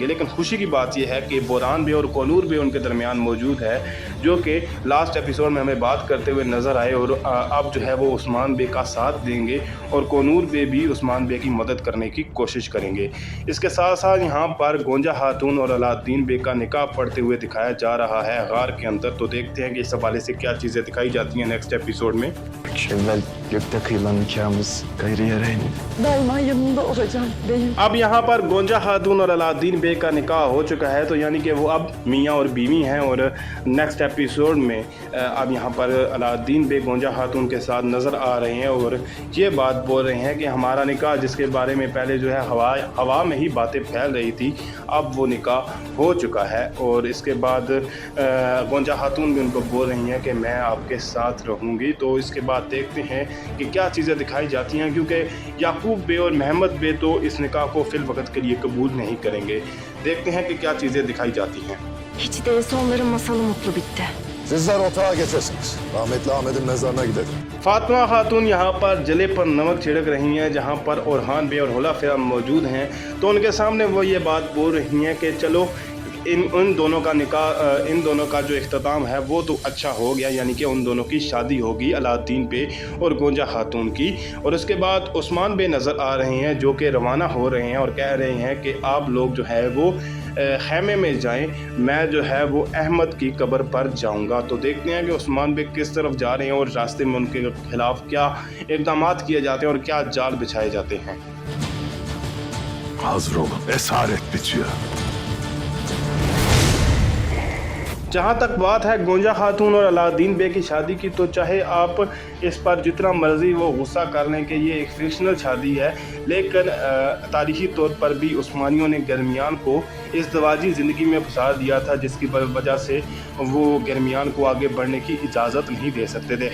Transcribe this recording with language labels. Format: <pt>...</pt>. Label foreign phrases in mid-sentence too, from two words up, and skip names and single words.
<hi>लेकिन खुशी की बात यह है कि बोरान बे और कोनूर बे उनके दरमियान मौजूद है, जो कि</hi> <en>last episode</en> <hi>में हमें बात करते हुए नज़र आए और अब जो है वो उस्मान बे का साथ देंगे और कोनूर बे भी उस्मान बे की मदद करने की कोशिश करेंगे। इसके साथ साथ यहाँ पर गोंजा खातून और अलाउद्दीन बे का निकाह पढ़ते हुए दिखाया जा रहा है गार के अंदर। तो देखते हैं कि इस हवाले से क्या चीज़ें दिखाई जाती हैं</hi> <en>next episode</en> <hi>में।</hi> <tr>Evvel gökte kıyılan nikahımız gayri yere inin. Daima yanında olacağım beyim.</tr> <hi>अब यहाँ पर गोंजा खातून और अलाउद्दीन बे का निकाह हो चुका है, तो यानी कि वो अब मियाँ और बीवी हैं और</hi> <en>next episode</en> <hi>में अब यहाँ पर अलाउद्दीन बे गोंजा खातून के साथ नज़र आ रहे हैं और ये बात बोल रहे हैं कि हमारा निकाह, जिसके बारे में पहले जो है हवा में ही बातें फैल रही थी, अब वो निकाह हो चुका है। और इसके बाद गोंजा खातून भी उनको बोल रही हैं कि मैं आपके साथ रहूँगी। तो इसके बाद देखते हैं कि क्या चीज़ें दिखाई जाती हैं, क्योंकि याकूब बे और महमद बे तो इस निकाह को फिल वक्त के लिए कबूल नहीं करेंगे। देखते हैं कि क्या चीज़ें दिखाई जाती हैं।</hi> <tr>Hiç değilse onların masalı mutlu bitti. Sizler otağa geçesiniz. Rahmetli Ahmet'in mezarına gidelim.</tr> <hi>फातिमा खातून यहाँ पर जले पर नमक छिड़क रही हैं, जहाँ पर ओरहान बे और होला फिरा मौजूद हैं। तो उनके सामने वो ये बात बोल रही हैं कि चलो इन दोनों का निकाह, इन दोनों का जो इख्तिताम है वो तो अच्छा हो गया, यानी कि उन दोनों की शादी होगी अलाउद्दीन बे और गोंजा खातून की। और उसके बाद उस्मान बे नज़र आ रहे हैं जो कि रवाना हो रहे हैं और कह रहे हैं कि आप लोग जो है वो खैमे में जाएं, मैं जो है वो अहमद की कब्र पर जाऊंगा। तो देखते हैं कि उस्मान बे किस तरफ जा रहे हैं और रास्ते में उनके खिलाफ क्या इक़दाम किए जाते हैं और क्या जाल बिछाए जाते हैं।</hi> <tr>Hazır olun. Esaret bitiyor.</tr> <hi>जहाँ तक बात है गोंजा खातून और अलाउद्दीन बे की शादी की, तो चाहे आप इस पर जितना मर्ज़ी वो गुस्सा कर लें कि ये एक फिक्शनल शादी है, लेकिन तारीख़ी तौर पर भी उस्मानियों ने गर्मियान को इस दवाजी ज़िंदगी में फंसा दिया था, जिसकी वजह से वो गर्मियान को आगे बढ़ने की इजाज़त नहीं दे सकते थे।</hi>